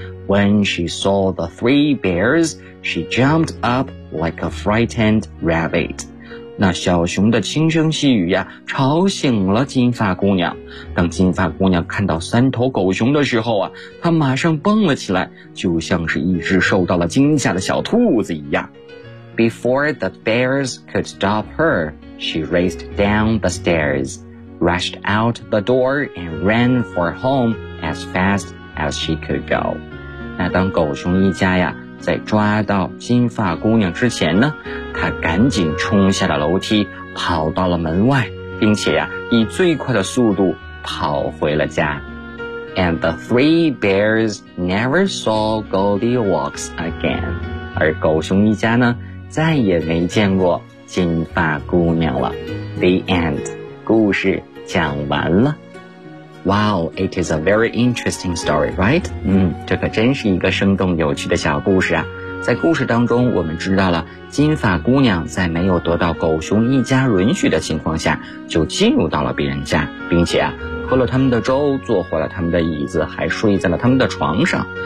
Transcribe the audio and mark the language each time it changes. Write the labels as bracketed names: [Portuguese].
[English] When she saw the three bears, she jumped up like a frightened rabbit. [Chinese] 那小熊的轻声细语呀，吵醒了金发姑娘。当金发姑娘看到三头狗熊的时候啊，她马上蹦了起来，就像是一只受到了惊吓的小兔子一样。 [English] Before the bears could stop her, she raced down the stairs, rushed out the door and ran for home as fast as she could go. [Chinese] 那当狗熊一家呀在抓到金发姑娘之前呢，她赶紧冲下了楼梯，跑到了门外，并且呀以最快的速度跑回了家。 [English] And the three bears never saw Goldilocks again. [Chinese] 而狗熊一家呢再也没见过金发姑娘了。 [English] The end. [Chinese] 故事讲完了。 [English] Wow, it is a very interesting story, right? [Chinese] 这可真是一个生动有趣的小故事啊。在故事当中，我们知道了金发姑娘在没有得到狗熊一家允许的情况下，就进入到了别人家，并且啊，喝了他们的粥，坐坏了他们的椅子，还睡在了他们的床上。